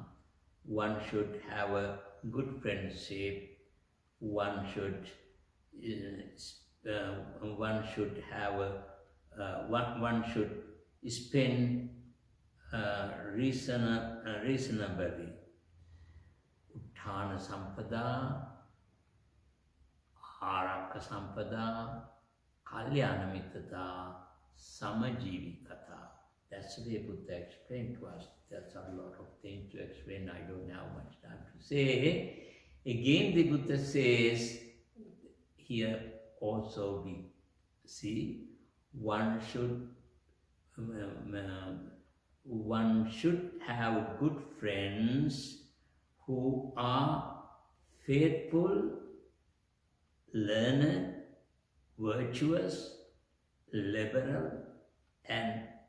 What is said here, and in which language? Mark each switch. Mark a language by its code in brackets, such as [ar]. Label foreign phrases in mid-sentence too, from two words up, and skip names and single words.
[en] One should have a good friendship. One should have one should spend reasonably. [pi] Utthana sampada, ආරක්ක සම්පදා, කල්යාණ මිත්‍රතා, සමජීවිකතා. [en] That's the way Buddha explained to us. That's a lot of things to explain. I don't have much time to say. Again, the Buddha says, here also we see one should have good friends who are faithful, learned, virtuous, liberal, and